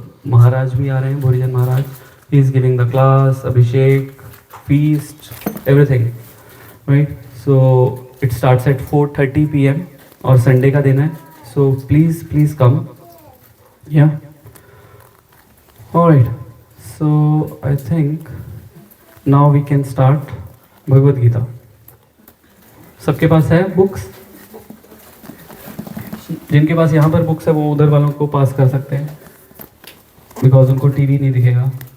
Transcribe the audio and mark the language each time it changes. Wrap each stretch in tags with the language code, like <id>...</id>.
<hi>महाराज भी आ रहे हैं,</hi> <en>भोरीजन Maharaj, he is giving the class, abhishek, feast, everything, right? So it starts at 4:30 p.m.</en> <hi>और Sunday का दिन है,</hi> <en>so please come, yeah. All right, so I think now we can start Bhagavad Gita.</en> <hi>सबके पास है books? जिनके पास यहाँ पर बुक्स है वो उधर वालों को पास कर सकते हैं, बिकॉज उनको टीवी नहीं दिखेगा।</hi>